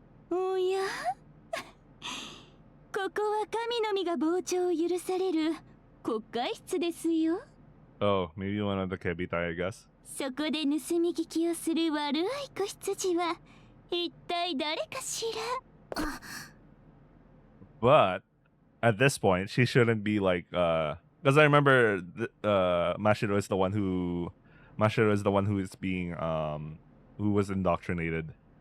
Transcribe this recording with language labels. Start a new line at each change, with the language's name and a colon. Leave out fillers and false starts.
Japanese: おやここは神のみが傍聴を許される国会室ですよ。
English: Oh, maybe one of the kebitai, I guess.
Japanese: そこで盗み聞きをする悪い子羊は一体誰かしら。
English: But at this point, she shouldn't be like because I remember Mashiro is the one who is being who was indoctrinated.